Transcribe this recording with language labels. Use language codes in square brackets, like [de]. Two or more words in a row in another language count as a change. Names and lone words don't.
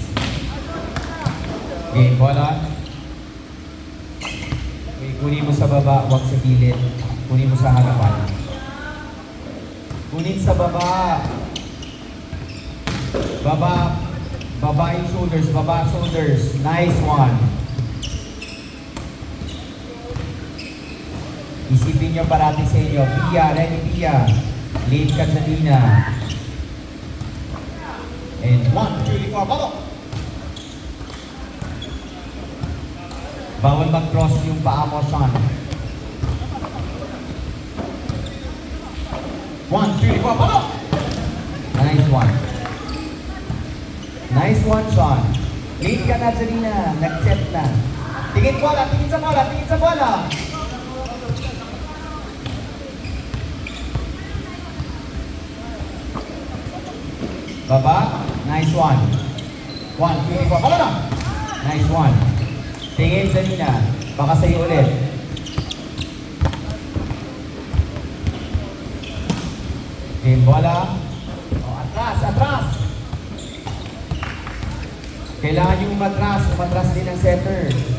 [tl] Game, bola. Okay, kunin mo sa baba, huwag sa gilid. Kunin mo sa harapan. Kunin sa baba. Baba yung shoulders, baba shoulders. [en] Nice one. [tl] Isipin nyo parati sa inyo, Pia, ready Pia. [en] Lead Catalina. And 1, 2, 3, 4, baba! [tl] Bawal mag-cross yung paa mo, Sean. 1, 2, 3, 4, baba! [en] Nice one. Nice one, Sean. [tl] Lead ka na, Janina. Nag-set na. Tingin bola, tingin sa bola, tingin sa bola. Baba. [en] Nice one. [tl] 1, 2, 3, 4. Baba na. [en] Nice one. [tl] Tingin, Janina. Baka sa'yo ulit. Game bola. O, atras, atras. Kailangan yung umatras din ang setter.